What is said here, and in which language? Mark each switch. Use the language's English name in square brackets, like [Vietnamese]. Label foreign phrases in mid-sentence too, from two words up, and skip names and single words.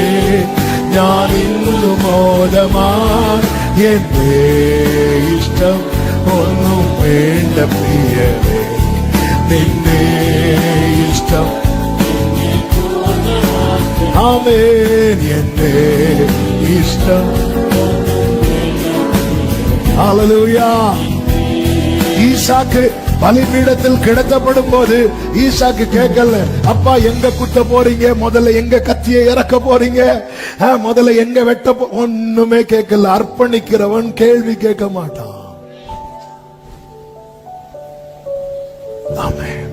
[Malayalam] ഞാൻ ഇന്നു മോദമാൻ, എന്റെ ഇഷ്ടം ഒന്നും വേണ്ട പ്രിയവേ, നിന്റെ ഇഷ്ടം. ആമേൻ. എന്റെ ഇഷ്ടം. ഹല്ലേലൂയ. [Tamil] ஈசாக்கு பலிபீடத்தில் கிடத்தப்படும் போது ஈசாக்கு கேட்கல, அப்பா எங்க குத்த போறீங்க, முதல்ல எங்க கத்தியை இறக்க போறீங்க, முதல்ல எங்க வெட்ட ஒண்ணுமே கேட்கல. அர்ப்பணிக்கிறவன் கேள்வி கேட்க மாட்டான். ஆமென்.